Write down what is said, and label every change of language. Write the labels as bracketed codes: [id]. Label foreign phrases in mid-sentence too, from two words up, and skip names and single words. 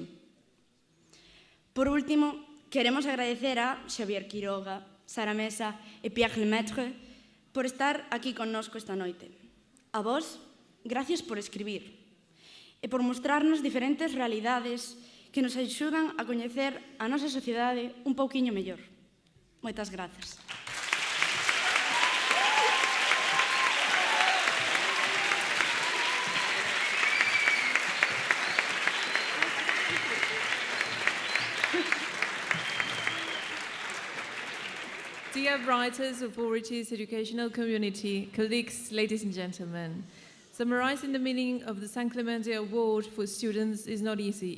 [gl] Por último, queremos agradecer a Xavier Quiroga, Sara Mesa e Pierre Lemaitre por estar aquí connosco esta noite. A vos, gracias por escribir e por mostrarnos diferentes realidades que nos axudan a coñecer a nosa sociedade un pouquiño mellor. Moitas grazas. [en] Dear writers, authorities, educational community, colleagues, ladies and gentlemen, summarizing the meaning of the San Clemente Award for students is not easy.